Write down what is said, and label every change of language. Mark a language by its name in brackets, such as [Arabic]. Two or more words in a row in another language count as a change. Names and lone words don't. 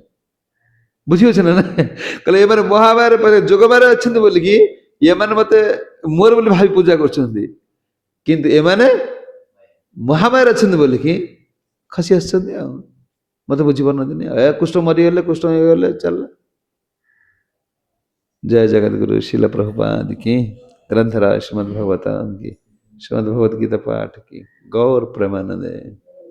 [Odia] ବୁଝିପାରୁଛ ନା? କହିଲେ ଏମାନେ ମହାମାୟାରେ ଯୋଗମାୟାରେ ଅଛନ୍ତି ବୋଲିକି ଏମାନେ ମତେ ମୋର ବୋଲି ଭାବି ପୂଜା କରୁଛନ୍ତି, କିନ୍ତୁ ଏମାନେ ମହାମାୟାରେ ଅଛନ୍ତି ବୋଲିକି ଖସି ଆସିଛନ୍ତି ଆଉ। ମତେ ବୁଝିପାରୁନାହାନ୍ତି। କୃଷ୍ଣ ମରିଗଲେ, କୃଷ୍ଣ ହେଇଗଲେ, ଚାଲ। [Hindi] जय जगत गुरु शिल प्रभुपाद की, ग्रंथराज श्रीमद् भगवताम की, श्रीमद् भगवद गीता पाठ की, गौर प्रेमानंद।